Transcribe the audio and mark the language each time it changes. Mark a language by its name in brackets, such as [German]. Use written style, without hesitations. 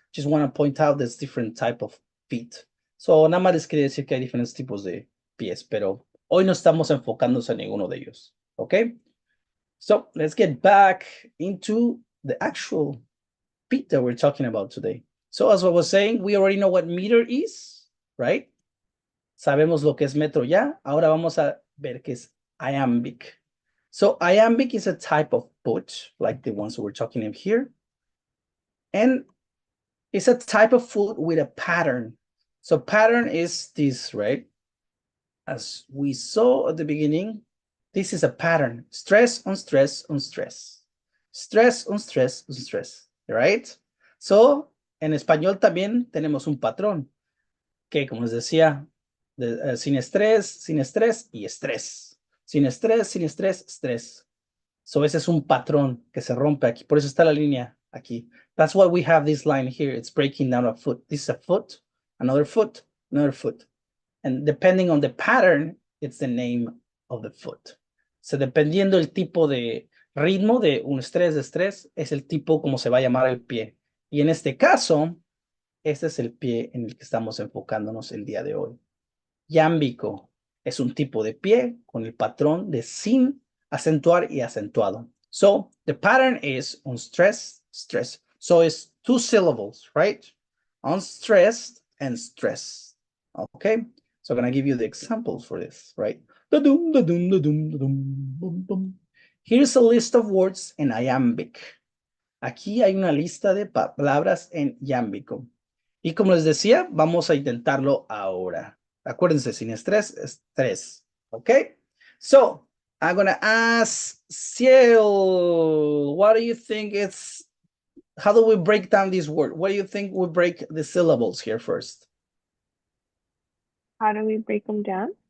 [English] Just want to point out there's different type of feet. [Spanish] So nada más les quería decir que hay diferentes tipos de pies, pero hoy no estamos enfocándonos en ninguno de ellos. [English] Okay? So let's get back into the actual feet that we're talking about today. So as I was saying, we already know what meter is, right? [Spanish] Sabemos lo que es metro ya. Ahora vamos a ver qué es iambic. [English] So iambic is a type of foot, like the ones we're talking of here. And it's a type of foot with a pattern. So pattern is this, right? As we saw at the beginning, this is a pattern. Stress on stress on stress. Stress on stress on stress, right? [Spanish] So, en español también tenemos un patrón que, como les decía, sin estrés y estrés. Sin estrés, estrés. So, ese es un patrón que se rompe aquí. Por eso está la línea aquí. [English] That's why we have this line here. It's breaking down a foot. This is a foot, another foot, another foot. And depending on the pattern, it's the name of the foot. [Spanish] So, dependiendo el tipo de ritmo de un estrés, es el tipo como se va a llamar el pie. Y en este caso, este es el pie en el que estamos enfocándonos el día de hoy. Yámbico Es un tipo de pie con el patrón de sin acentuar y acentuado. [English] So the pattern is unstressed, stress. So it's 2 syllables, right? Unstressed and stress. Okay, so I'm gonna give you the examples for this, right? Da-dum, da-dum, da-dum, da-dum, bum, bum. Here's a list of words in iambic. [Spanish] Aquí hay una lista de palabras en iámbico. Y como les decía, vamos a intentarlo ahora. Acuérdense, sin estrés, estrés. Okay? [English] So, I'm gonna ask Ciel, what do you think it's, how do we break down this word? What do you think we break the syllables here first? How do we break them down?